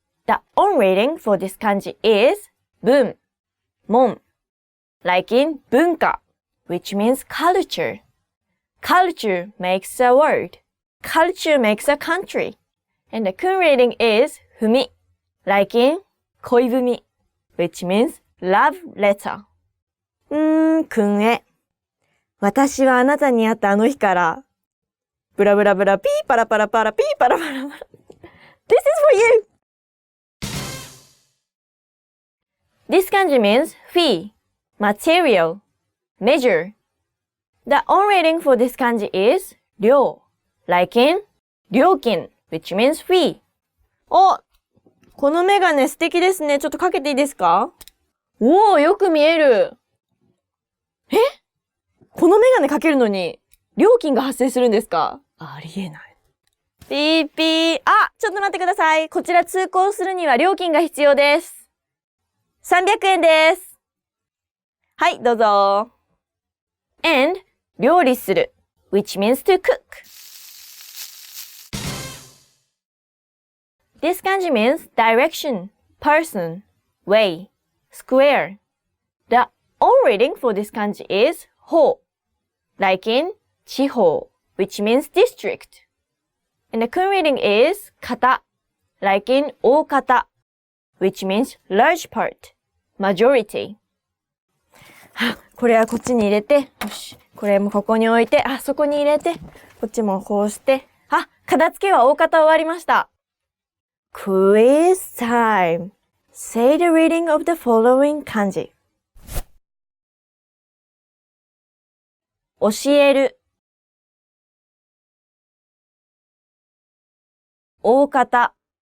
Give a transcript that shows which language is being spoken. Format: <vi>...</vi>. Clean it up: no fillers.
<en>The on reading for this kanji is 文, 門, like in 文化, which means culture. Culture makes a word. Culture makes a country. And the kun reading is 踏み, like in 恋文, which means love letter.</en> <ja>君へ。私はあなたに会ったあの日から、ブラブラブラピーパラパラパラピーパラパラパラ。</ja> <en>This is for you! This kanji means fee, material, measure. The on reading for this kanji is 料, like in 料金, which means fee.</en> <ja>お、このメガネ素敵ですね。ちょっとかけていいですか？おー、よく見える。え？このメガネかけるのに料金が発生するんですか？ありえない。ピーピー。あ、ちょっと待ってください。こちら通行するには料金が必要です。 300円です。はい、どうぞ。</ja> <en>and 料理する which means to cook. This kanji means direction, person, way, square. The on reading for this kanji is 方, like in 地方, which means district. And the kun reading is 方, like in 大方, which means large part, majority.</en> <ja>これはこっちに入れて、よし、これもここに置いて、そこに入れて、こっちもこうして、片付けは大方終わりました。</ja> <en>Quiz time. Say the reading of the following kanji.</en> <ja>教える。大方。</ja>